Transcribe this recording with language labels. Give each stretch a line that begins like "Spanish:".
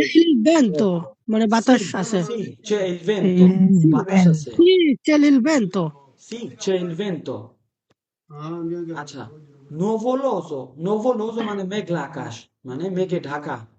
Italian: il vento
Bangla: মানে বাতাস আছে।
Italian: sì, c'è il vento,
Bangla: বাতাস আছে।
Italian: Sì, c'è il vento. Sì, c'è il vento।
Bangla: আচ্ছা, nuvoloso, nuvoloso মানে মেঘলা আকাশ, মানে মেঘে ঢাকা।